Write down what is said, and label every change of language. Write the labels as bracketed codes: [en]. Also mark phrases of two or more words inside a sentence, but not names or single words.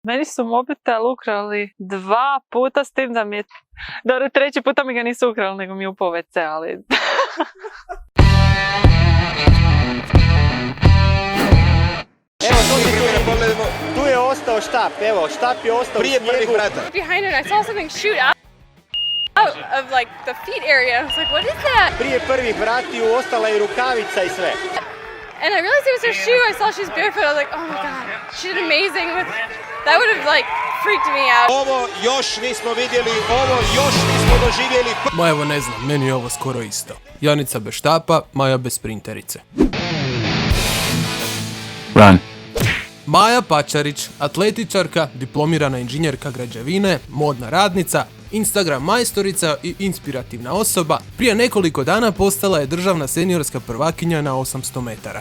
[hr] Meni su mobitel ukrali 2 puta, s tim da mi je... Dobro, 3. puta mi ga nisu ukrali, nego mi je upao WC, ali... Evo, tu je ostao štap, evo, štap je ostao prije prvih vrata. [en] Behind it, I saw something shoot out of like the feet area. I was like, what is that? [hr] Prije prvih vratiju ostala je rukavica i sve. [en] And I realized it was her shoe. I saw she was barefoot. I was like, oh my god, she did amazing. That would have like freaked me out. [hr] Ovo još nismo vidjeli, ovo još nismo doživjeli. Ma evo ne znam, meni je ovo skoro isto. Janica bez štapa, Maja bez sprinterice. [en] Run. [hr] Maja Pačarić, atletičarka, diplomirana inženjerka građevine, modna radnica, Instagram majstorica i inspirativna osoba, prije nekoliko dana postala je državna seniorska prvakinja na 800 metara.